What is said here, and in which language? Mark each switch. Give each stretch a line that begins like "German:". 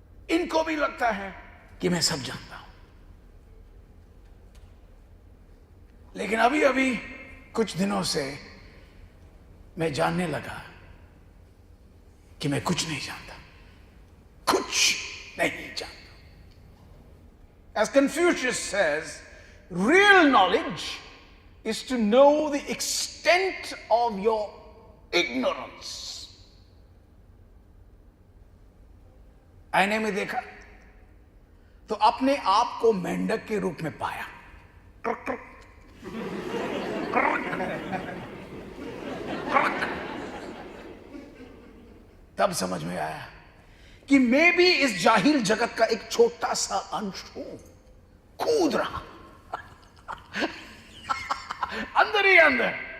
Hindi: इनको भी लगता है कि मैं सब जानता हूं। लेकिन अभी अभी कुछ दिनों से मैं जानने लगा कि मैं कुछ नहीं जानता, कुछ नहीं जानता।
English: As Confucius says, real knowledge is to know the extent of your ignorance.
Hindi: आईने में देखा तो अपने आप को मेंढक के रूप में पाया। क्रक क्रक क्रक क्रक। तब समझ में आया कि मैं भी इस जाहिल जगत का एक छोटा सा अंश हूं, कूद रहा अंदर ही अंदर।